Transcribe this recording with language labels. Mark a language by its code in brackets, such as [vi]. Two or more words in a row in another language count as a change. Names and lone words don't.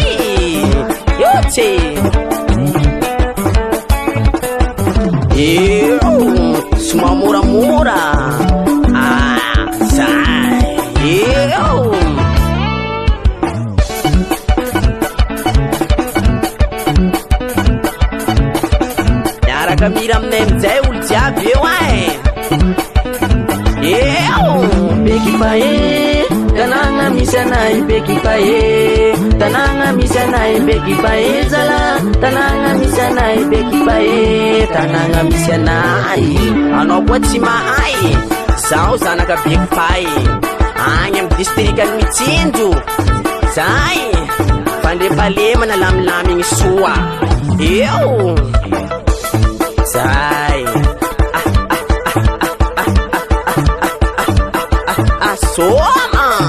[mg] Tchê. Suma moramora. Zay. Miaraka mira aminay amizay olo jiaby eo Beki pae, tananga misanay beki pae, tananga misanay beki pae zala, tananga misanay beki pae, tananga misanay. Anao koa tsy mahay, zao zanaka beki pae, agny am distriktan'ny Mitsinjo. Zay, fandrefalemana lamilamigny soa. Zay. Soma.